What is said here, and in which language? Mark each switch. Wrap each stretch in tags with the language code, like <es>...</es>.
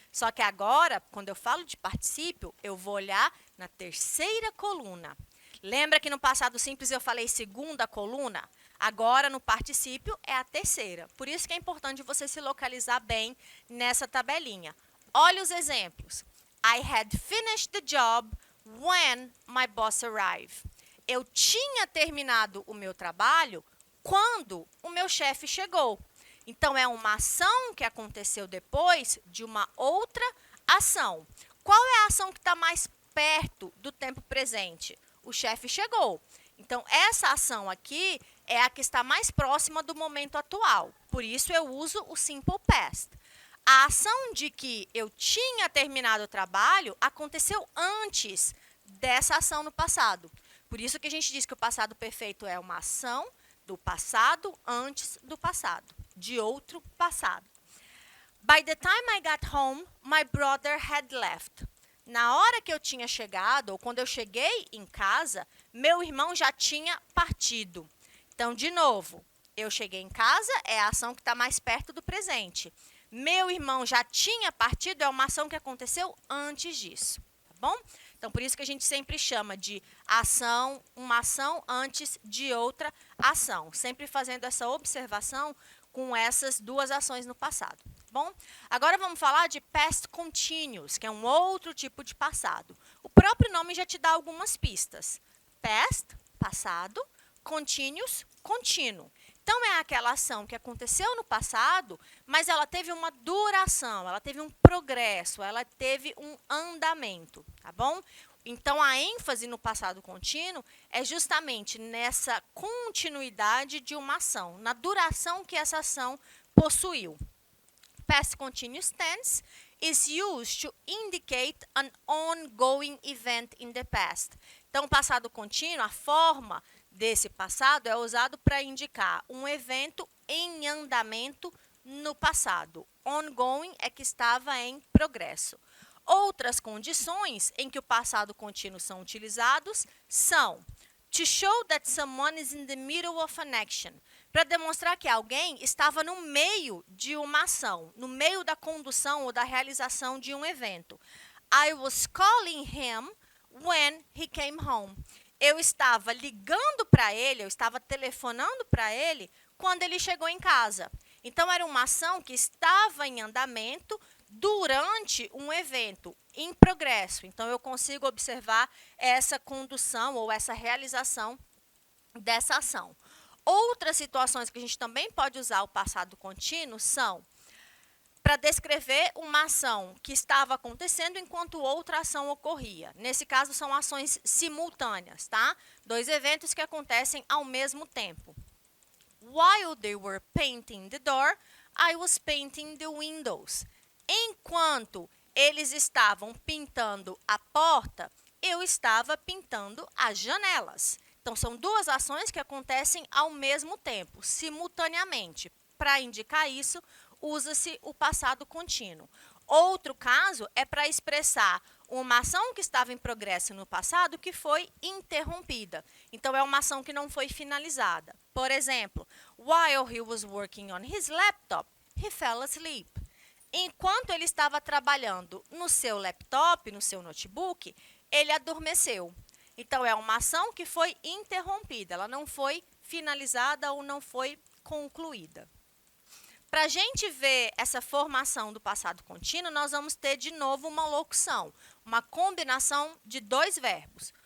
<pt>Só que agora, quando eu falo de particípio, eu vou olhar na terceira coluna. Lembra que no passado simples eu falei segunda coluna? Agora, no particípio, é a terceira. Por isso que é importante você se localizar bem nessa tabelinha. Olha os exemplos.</pt> <en>I had finished the job when my boss arrived.</en> <pt>Eu tinha terminado o meu trabalho quando o meu chefe chegou. Então, é uma ação que aconteceu depois de uma outra ação. Qual é a ação que está mais perto do tempo presente? O chefe chegou. Então, essa ação aqui é a que está mais próxima do momento atual. Por isso, eu uso o simple past. A ação de que eu tinha terminado o trabalho aconteceu antes dessa ação no passado. Por isso que a gente diz que o passado perfeito é uma ação do passado antes do passado, de outro passado.</pt> <en>By the time I got home, my brother had left.</en> <pt>Na hora que eu tinha chegado, ou quando eu cheguei em casa, meu irmão já tinha partido. Então, de novo, eu cheguei em casa é a ação que está mais perto do presente. Meu irmão já tinha partido é uma ação que aconteceu antes disso, tá bom? Então, por isso que a gente sempre chama de ação, uma ação antes de outra ação. Sempre fazendo essa observação com essas duas ações no passado, tá bom? Agora, vamos falar de past continuous, que é um outro tipo de passado. O próprio nome já te dá algumas pistas. Past, passado, continuous, contínuo. Então, é aquela ação que aconteceu no passado, mas ela teve uma duração, ela teve um progresso, ela teve um andamento, tá bom? Então, a ênfase no passado contínuo é justamente nessa continuidade de uma ação, na duração que essa ação possuiu.</pt> <en>Past continuous tense is used to indicate an ongoing event in the past.</en> <pt>Então, o passado contínuo, a forma desse passado é usado para indicar um evento em andamento no passado. Ongoing é que estava em progresso. Outras condições em que o passado contínuo são utilizados são</pt> <en>to show that someone is in the middle of an action,</en> <pt>para demonstrar que alguém estava no meio de uma ação, no meio da condução ou da realização de um evento.</pt> <en>I was calling him when he came home.</en> <pt>Eu estava ligando para ele, eu estava telefonando para ele quando ele chegou em casa. Então, era uma ação que estava em andamento durante um evento, em progresso. Então, eu consigo observar essa condução ou essa realização dessa ação. Outras situações que a gente também pode usar o passado contínuo são para descrever uma ação que estava acontecendo enquanto outra ação ocorria. Nesse caso, são ações simultâneas, tá? Dois eventos que acontecem ao mesmo tempo.</pt> <en>While they were painting the door, I was painting the windows.</en> <pt>Enquanto eles estavam pintando a porta, eu estava pintando as janelas. Então, são duas ações que acontecem ao mesmo tempo, simultaneamente. Para indicar isso, usa-se o passado contínuo. Outro caso é para expressar uma ação que estava em progresso no passado que foi interrompida. Então, é uma ação que não foi finalizada. Por exemplo,</pt> <en>while he was working on his laptop, he fell asleep.</en> <pt>Enquanto ele estava trabalhando no seu laptop, no seu notebook, ele adormeceu. Então, é uma ação que foi interrompida, ela não foi finalizada ou não foi concluída. Para a gente ver essa formação do passado contínuo, nós vamos ter de novo uma locução, uma combinação de dois verbos.</pt>